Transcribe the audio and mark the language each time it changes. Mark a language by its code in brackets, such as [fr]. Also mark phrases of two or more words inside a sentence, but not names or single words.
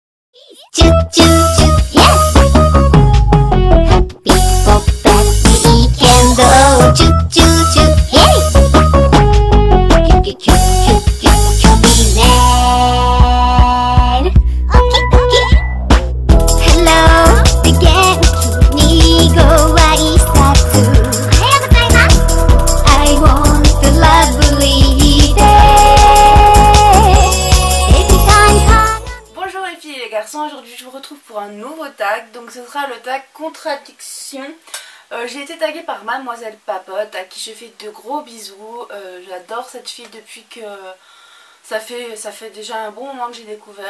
[en] Choo choo choo, yes! Happy for Patty Candle. Choo choo choo, hey! Choo choo choo choo choo, be mad. Okay, okay. Hello, the [ja] Genki ni go aisatsu. [en] I want the lovely [fr] Bonjour les filles et les garçons, aujourd'hui je vous retrouve pour un nouveau tag, donc ce sera le tag contradiction. J'ai été taguée par Mademoiselle Papote à qui je fais de gros bisous. J'adore cette fille depuis que ça fait déjà un bon moment que j'ai découvert.